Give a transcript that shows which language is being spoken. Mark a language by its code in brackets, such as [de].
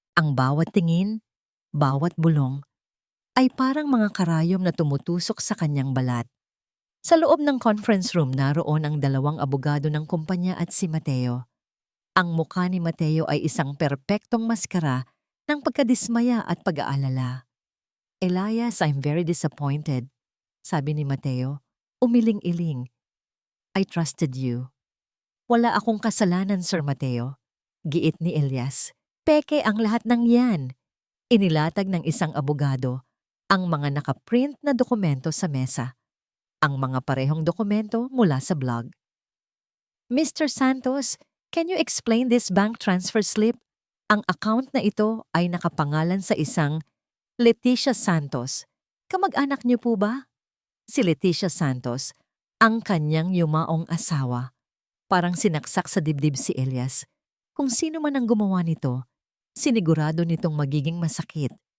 [tl] Ang bawat tingin, bawat bulong, ay parang mga karayom na tumutusok sa kanyang balat. Sa loob ng conference room naroon ang 2 abogado ng kumpanya at si Mateo. Ang mukha ni Mateo ay isang perpektong maskara ng pagkadismaya at pag-aalala. [en] Elias, I'm very disappointed, [tl] sabi ni Mateo, umiling-iling. [en] I trusted you. [tl] Wala akong kasalanan, Sir Mateo. Giit ni Elias. Peke ang lahat ng yan. Inilatag ng isang abogado ang mga nakaprint na dokumento sa mesa. Ang mga parehong dokumento mula sa blog. [en] Mr. Santos, can you explain this bank transfer slip? [tl] Ang account na ito ay nakapangalan sa isang Leticia Santos. Kamag-anak niyo po ba? Si Leticia Santos, ang kanyang yumaong asawa. Parang sinaksak sa dibdib si Elias. Kung sino man ang gumawa nito, sinigurado nitong magiging masakit.